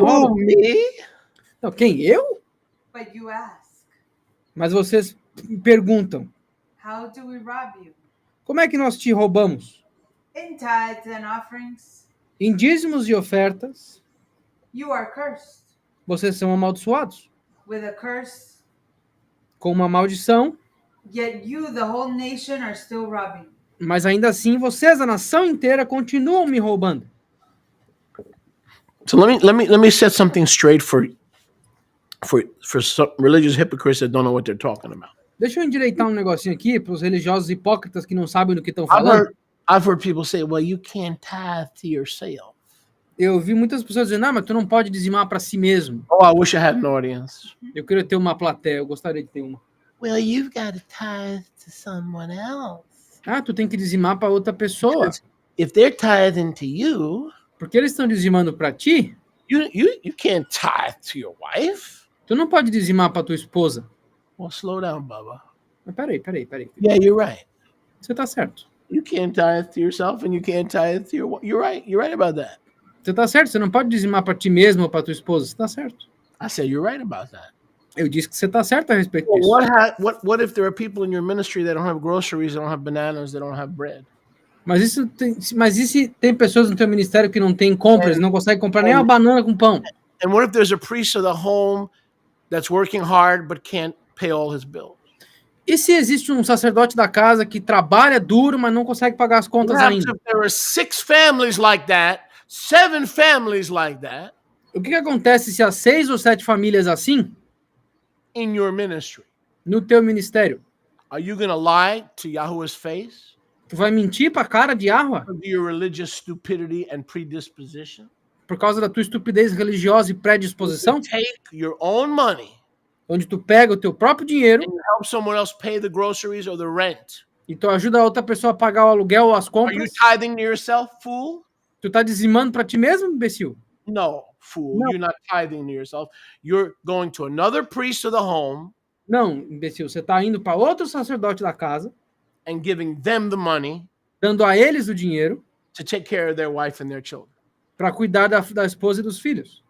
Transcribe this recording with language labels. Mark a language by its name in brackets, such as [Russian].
[English] Who, [Portuguese] roubam. [English] me? [Portuguese] Não, quem? Eu? [English] But you ask, [Portuguese] Mas vocês perguntam, [English] how do we rob you? [Portuguese] como é que nós te roubamos? [English] In tithes and offerings, [Portuguese] Em dízimos e ofertas, [English] you are cursed. [Portuguese] vocês são amaldiçoados. [English] With a curse, [Portuguese] Com uma maldição, [English] yet you, the whole nation, are still robbing. [Portuguese] mas ainda assim vocês, a nação inteira, continuam me roubando. [English] So let me set something straight for some religious hypocrites that don't know what they're talking about. [Portuguese] Deixa eu endireitar um negocinho aqui para os religiosos hipócritas que não sabem do que estão falando. [English] I've heard people say, well, you can't tithe to yourself. [Portuguese] Eu vi muitas pessoas dizendo, mas tu não pode dizimar para si mesmo. [English] Oh, I wish I had an audience. [Portuguese] Eu queria ter uma plateia, eu gostaria de ter uma. [English] Well, you've got to tithe to someone else. [Portuguese] Ah, tu tem que dizimar para outra pessoa. [English] If they're tithing to you, [Portuguese] Porque eles estão dizimando para ti, [English] you can't tithe to your wife. [Portuguese] tu não pode dizimar para tua esposa. [English] Well, slow down, Bubba. [Portuguese] Mas peraí. [English] Yeah, you're right. [Portuguese] Você tá certo. [English] You can't tithe to yourself and you can't tithe to your wife. You're right. You're right about that. [Portuguese] Você tá certo, você não pode dizimar para ti mesmo ou para tua esposa. Você tá certo. [English] I said you're right about that. [Portuguese] Eu disse que você tá certo a respeito [English] Well, [Portuguese] disso. [English] what if there are people in your ministry that don't have groceries, that don't have bananas, that don't have bread? [Portuguese] Mas e se tem pessoas no teu ministério que não têm compras, não conseguem comprar nem uma banana com pão? [English] And what if there's a priest of the home that's working hard but can't pay all his bills? [Portuguese] E se existe um sacerdote da casa que trabalha duro, mas não consegue pagar as contas [English] What happens [Portuguese] ainda? [English] if there are 6 families like that, 7 families like that [Portuguese] O que acontece se há 6 ou 7 famílias assim [English] in your ministry? [Portuguese] no teu ministério? [English] Are you going to lie to Yahuwah's face [Portuguese] Tu vai mentir para a cara de Yahweh [English] because of your religious stupidity and predisposition? [Portuguese] por causa da tua estupidez religiosa e predisposição? [English] Take your own money [Portuguese] Onde tu pega o teu próprio dinheiro [English] and help someone else pay the groceries or the rent. [Portuguese] e tu ajuda a outra pessoa a pagar o aluguel ou as [English] Are you [Portuguese] compras? [English] tithing to yourself, fool? [Portuguese] Tu tá dizimando para ti mesmo, imbecil? [English] No, fool. No. You're not tithing to yourself. You're going to another priest of the home [Portuguese] Não, imbecil. Você tá indo para outro sacerdote da casa, [English] and giving them the money [Portuguese] dando a eles o dinheiro [English] to take care of their wife and their children. [Portuguese] para cuidar da esposa e dos filhos.